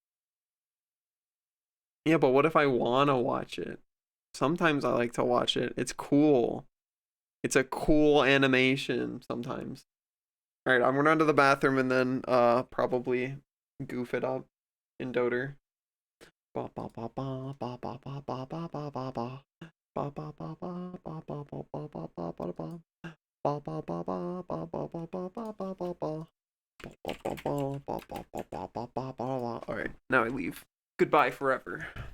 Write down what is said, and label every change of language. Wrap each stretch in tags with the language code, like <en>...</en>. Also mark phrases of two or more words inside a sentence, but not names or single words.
<en>Yeah, but what if I wanna watch it? Sometimes I like to watch it. It's cool. It's a cool animation sometimes. Alright, I'm gonna run to the bathroom and then probably goof it up in Dota. Ba ba ba ba ba ba ba ba ba ba ba ba. Ba ba ba ba ba ba ba ba ba ba ba ba. Ba ba ba ba ba ba ba ba ba ba ba ba. Alright, now I leave. Goodbye forever.</en>